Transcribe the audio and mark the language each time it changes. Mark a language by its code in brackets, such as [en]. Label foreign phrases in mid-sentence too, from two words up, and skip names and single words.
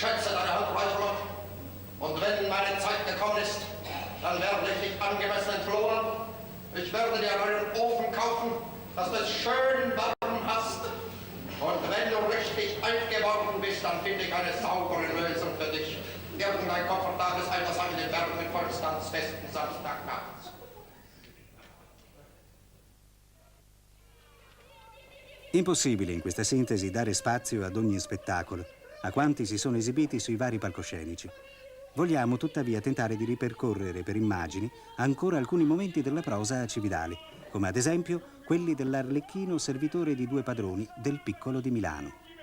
[de] Interesse deiner Handreichung. Und wenn meine Zeit gekommen ist, dann werde ich dich angemessen entlohnen. Ich werde dir einen Ofen kaufen, dass du es schön warm hast. Und wenn du richtig alt geworden bist, dann finde ich eine saubere Lösung für dich. Irgendein komfortables Altersheim in den Bergen mit Volkstanzfesten Samstagnachts. [it] Impossibile in questa sintesi dare spazio ad ogni spettacolo, a quanti si sono esibiti sui vari palcoscenici. Vogliamo tuttavia tentare di ripercorrere per immagini ancora alcuni momenti della prosa a Cividale, come ad esempio quelli dell'arlecchino servitore di due padroni del Piccolo di Milano.